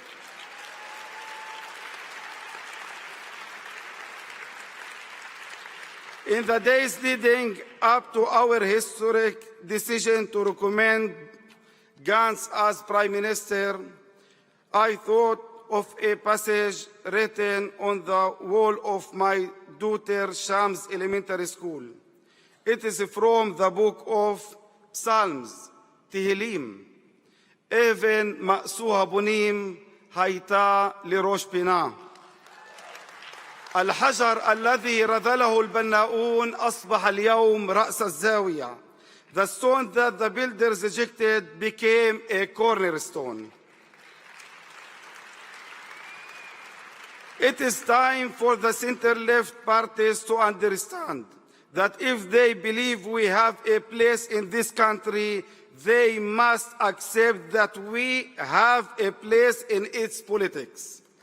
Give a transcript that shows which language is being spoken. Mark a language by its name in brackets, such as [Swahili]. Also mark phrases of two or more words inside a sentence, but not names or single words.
[English] In the days leading up to our historic decision to recommend Gantz as Prime Minister, I thought of a passage written on the wall of my daughter Shams Elementary School. It is from the book of Psalms, Tehillim. [Hebrew] אבן מאסוها בונים הייתה לראש פינה. [Arabic] الحجر الذي رذله البناؤون أصبح اليوم رأس الزاوية. [English] The stone that the builders ejected became a cornerstone. It is time for the center-left parties to understand that if they believe we have a place in this country, they must accept that we have a place in its politics.